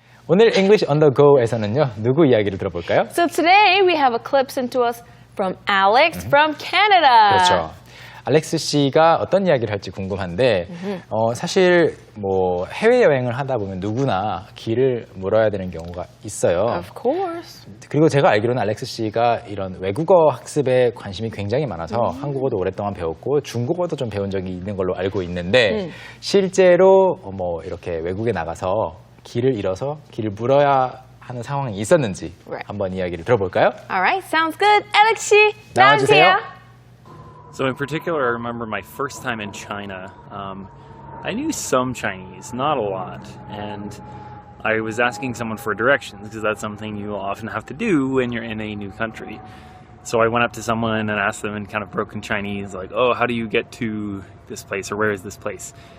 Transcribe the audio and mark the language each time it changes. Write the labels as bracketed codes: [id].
[ko] 오늘 English on the Go에서는요, 누구 이야기를 들어볼까요? [en] So today we have a clip sent to us from Alex from Canada. [ko] 그렇죠. 알렉스 씨가 어떤 이야기를 할지 궁금한데 사실 뭐 해외여행을 하다 보면 누구나 길을 물어야 되는 경우가 있어요. [en] Of course. [ko] 그리고 제가 알기로는 알렉스 씨가 이런 외국어 학습에 관심이 굉장히 많아서 한국어도 오랫동안 배웠고 중국어도 좀 배운 적이 있는 걸로 알고 있는데 실제로 뭐 이렇게 외국에 나가서 길을 잃어서 길을 물어야 하는 상황이 있었는지 한번 이야기를 들어볼까요? [en] Alright, sounds good. Alex [ko] 씨, 나와주세요. 나와주세요. [en] So in particular, I remember my first time in China. I knew some Chinese, not a lot, and I was asking someone for directions because that's something you often have to do when you're in a new country. So I went up to someone and asked them in kind of broken Chinese, like, oh, how do you get to this place, or where is this place?